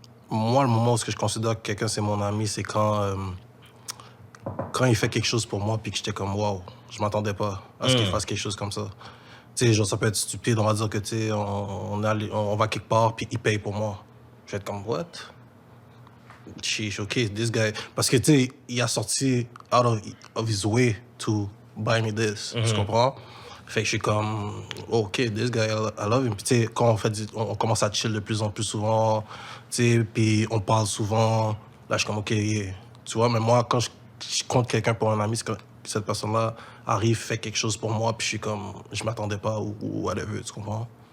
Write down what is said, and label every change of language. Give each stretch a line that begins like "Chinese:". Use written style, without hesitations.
French: Moi, le moment où je considère que quelqu'un c'est mon ami, c'est quand il fait quelque chose pour moi, puis que j'étais comme, waouh, je m'attendais pas à ce qu'il fasse quelque chose comme ça. Tu sais, genre, ça peut être stupide, on va dire que, tu sais, on va quelque part, puis il paye pour moi. Je vais être comme,
English: what? Sheesh, OK, this guy.
French: Parce que, tu sais, il a sorti
English: out of his way to buy me this.
French: Tu comprends? Fait que je suis comme,
English: OK, this guy, I love him.
French: Puis, tu sais, quand on commence à chill de plus en plus souvent, tu sais, puis on parle souvent, là, je suis comme, OK, yeah. Tu vois, mais moi, quand je compte quelqu'un pour un ami, c'est que cette personne-là arrive, fait quelque chose pour moi, puis je suis comme, je m'attendais pas ou whatever, tu comprends?